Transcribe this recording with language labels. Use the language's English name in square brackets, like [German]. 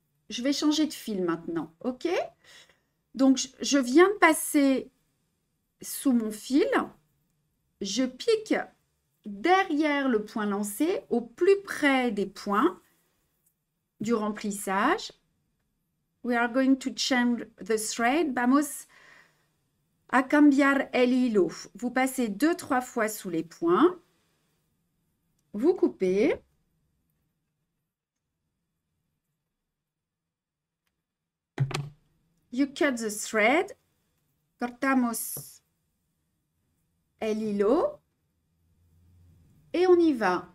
[French] Je vais changer de fil maintenant, ok? Donc, je viens de passer sous mon fil. Je pique derrière le point lancé, au plus près des points du remplissage. [English] We are going to change the thread. [Spanish] Vamos a cambiar el hilo. [French] Vous passez 2-3 fois sous les points. Vous coupez. [English] You cut the thread. [Spanish] Cortamos el hilo. [French] Et on y va.